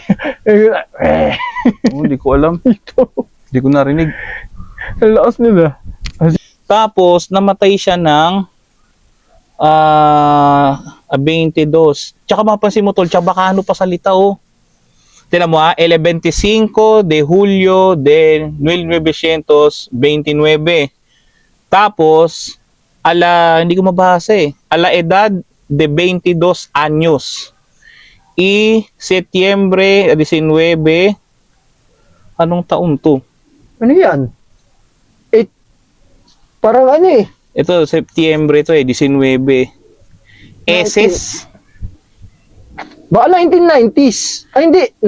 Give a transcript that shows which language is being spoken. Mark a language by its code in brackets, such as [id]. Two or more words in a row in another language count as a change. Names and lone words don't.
[tl] Oh, hindi ko alam. Ito. Hindi ko narinig. Ang lakas nila. Tapos, namatay siya ng 22. Tsaka mapansin mo, tol, Chabacano pa salita, oh. Tignan mo, [es] el 25 de Julio de 1929. [tl] Tapos, hindi ko mabasa eh. [es] A la edad de 22 años. [tl] Y Setyembre 19, anong taon to? Ano yan? Parang ano eh. Ito, Setyembre to eh, 19. Eses. Baka 1990s. Ay hindi, 19